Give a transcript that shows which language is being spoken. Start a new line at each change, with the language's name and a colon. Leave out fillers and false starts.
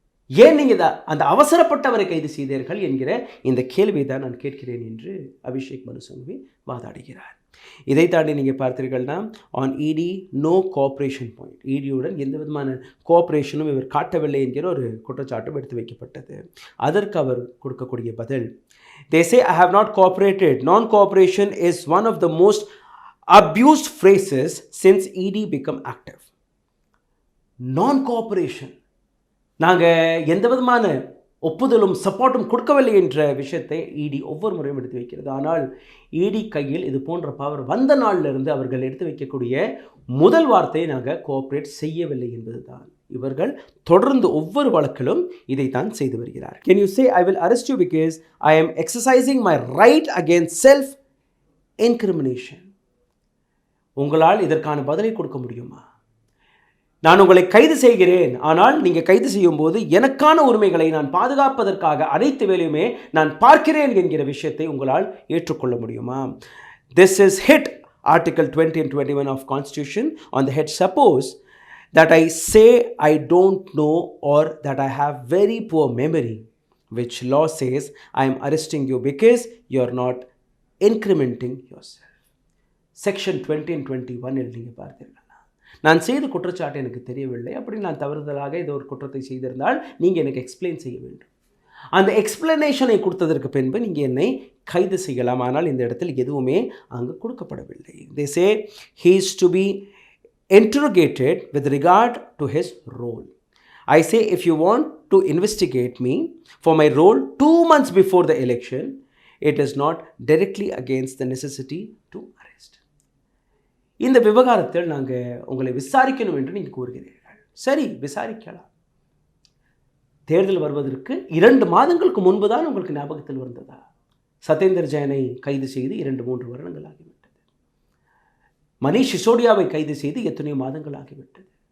Tamil: ஏன் நீங்கள் அந்த அவசரப்பட்டவரை கைது செய்தீர்கள் என்கிற இந்த கேள்வி தான் நான் கேட்கிறேன் என்று அபிஷேக் மனு சங்வி வாதாடுகிறார். இதை தாண்டி நீங்கள் பார்த்தீர்கள்னா ஆன் இடி நோ கோஆப்ரேஷன் பாயிண்ட், இடியுடன் எந்த விதமான கோஆப்ரேஷனும் இவர் காட்டவில்லை என்கிற ஒரு குற்றச்சாட்டும் எடுத்து வைக்கப்பட்டது. அதற்கு அவர் கொடுக்கக்கூடிய பதில்,
English: they say I have not cooperated. Non-cooperation is one of the most abused phrases since ED become active.
Tamil: Non-cooperation, நாங்கள் எந்த விதமான ஒப்புதலும் சப்போர்ட்டும் கொடுக்கவில்லை என்ற விஷயத்தை இடி ஒவ்வொரு முறையும் எடுத்து வைக்கிறது. ஆனால் இடி கையில் இது போன்ற பவர் வந்த நாளிலிருந்து அவர்கள் எடுத்து வைக்கக்கூடிய முதல் வார்த்தையை நாங்கள் கோஆப்ரேட் செய்யவில்லை என்பது தான். இவர்கள் தொடர்ந்து ஒவ்வொரு வழக்கிலும் இதைத்தான் செய்து வருகிறார்.
English: Can you say I will arrest you because I am exercising my right against self incrimination?
Tamil: உங்களால் இதற்கான பதிலை கொடுக்க முடியுமா? நான் உங்களை கைது செய்கிறேன், ஆனால் நீங்கள் கைது செய்யும் போது எனக்கான உரிமைகளை நான் பாதுகாப்பதற்காக அனைத்து வேலையுமே நான் பார்க்கிறேன் என்கிற விஷயத்தை உங்களால் ஏற்றுக்கொள்ள முடியுமா?
English: This is hit Article 20 and 21 of Constitution on the head. Suppose that I say I don't know or that I have very poor memory, which law says I am arresting you because you are not incrementing yourself.
Tamil: Section 20 and 21 நீங்கள் பார்த்தீர்கள். நான் செய்த குற்றச்சாட்டு எனக்கு தெரியவில்லை, அப்படி நான் தவறுதலாக இது ஒரு குற்றத்தை செய்திருந்தால் நீங்கள் எனக்கு எக்ஸ்பிளைன் செய்ய வேண்டும். அந்த எக்ஸ்பிளனேஷனை கொடுத்ததற்கு பின்பு நீங்கள் என்னை கைது செய்யலாம். ஆனால் இந்த இடத்தில் எதுவுமே அங்கு கொடுக்கப்படவில்லை.
English: They say he is to be interrogated with regard to his role. I say if you want to investigate me for my role 2 months before the election, it is not directly against the necessity to arrest.
Tamil: இந்த விவகாரத்தில் நாங்கள் உங்களை விசாரிக்கணும் என்று நீங்கள் கூறுகிறீர்கள். சரி, விசாரிக்கலாம். தேர்தல் வருவதற்கு 2 மாதங்களுக்கு முன்பு தான் உங்களுக்கு ஞாபகத்தில் வந்ததா? சத்யேந்தர் ஜெயினை கைது செய்து 2-3 வருடங்கள் ஆகிவிட்டது. மணீஷ் சிசோடியாவை கைது செய்து எத்தனையோ மாதங்கள் ஆகிவிட்டது.